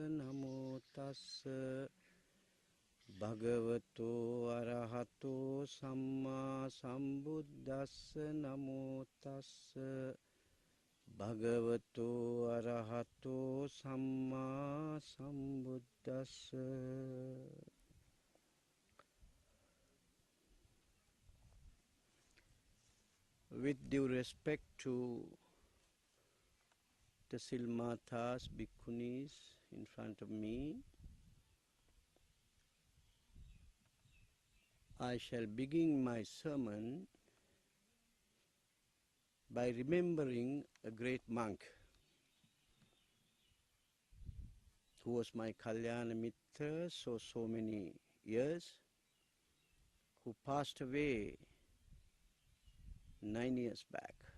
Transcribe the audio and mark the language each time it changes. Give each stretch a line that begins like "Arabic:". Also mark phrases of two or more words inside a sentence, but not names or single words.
Pali: Namo tassa bhagavato arahato samma sambuddhassa. Namo tassa bhagavato arahato samma sambuddhassa.
English: With due respect to the Silmatas, Bhikkhunis in front of me, I shall begin my sermon by remembering a great monk who was my
Pali: Kalyana Mitra
English: so many years, who passed away 9 years back.